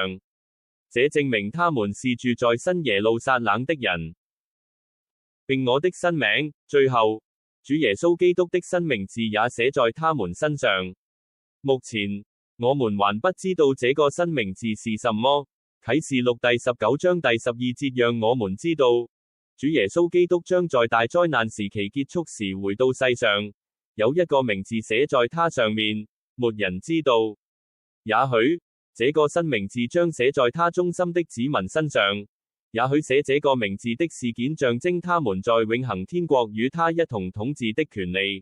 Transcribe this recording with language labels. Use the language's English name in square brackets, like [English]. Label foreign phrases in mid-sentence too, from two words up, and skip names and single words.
[Chinese] 這證明他們是住在新耶路撒冷的人，並我的新名，最後，主耶穌基督的新名字也寫在他們身上。目前，我們還不知道這個新名字是什麼。啟示錄第19章第12節讓我們知道，主耶穌基督將在大災難時期結束時回到世上，有一個名字寫在他上面，沒人知道。也許，這個新名字將寫在他忠心的子民身上，也許寫這個名字的事件象徵他們在永恆天國與他一同統治的權利。